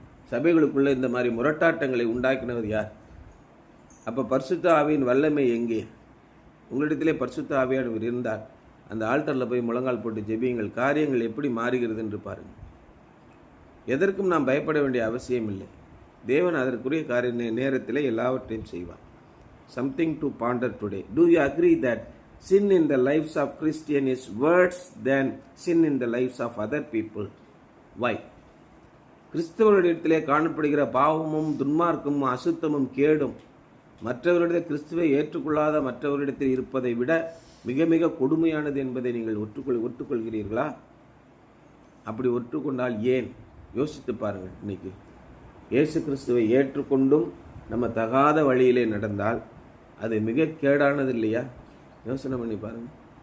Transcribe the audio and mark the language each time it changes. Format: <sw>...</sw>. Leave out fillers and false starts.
<ta>சபைகளுக்குள்ளே இந்த மாதிரி முரட்டாட்டங்களை உண்டாக்கினவர் யார்? அப்போ பரிசுத்த ஆவியின் வல்லமை எங்கே? உங்களிடத்திலே பரிசுத்த ஆவியானவர் இருந்தால் அந்த ஆல்டரில் போய் முழங்கால் போட்டு ஜெபியுங்கள். காரியங்கள் எப்படி மாறுகிறது என்று பாருங்கள். எதற்கும் நாம் பயப்பட வேண்டிய அவசியம் இல்லை. தேவன் அதற்குரிய காரிய நேரத்தில் எல்லாவற்றையும் செய்வார்.</ta> <en>Something to ponder today. Do you agree that sin in the lives of Christian is worse than sin in the lives of other people? Why?</en> <ta>கிறிஸ்தவர்களிடத்திலே காணப்படுகிற பாவமும் துன்மார்க்கமும் அசுத்தமும் கேடும் மற்றவர்களிடத்தில் கிறிஸ்துவை ஏற்றுக்கொள்ளாத மற்றவர்களிடத்தில் இருப்பதை விட மிக மிக கொடுமையானது என்பதை நீங்கள் ஒற்றுக்கொள்கிறீர்களா? அப்படி ஒற்றுக்கொண்டால் ஏன் யோசித்து பாருங்கள். இன்னைக்கு இயேசு கிறிஸ்துவை ஏற்றுக்கொண்டும் நம்ம தகாத வழியிலே நடந்தால் அது மிக கேடானது இல்லையா? யோசனை பண்ணி பாருங்கள்.</ta>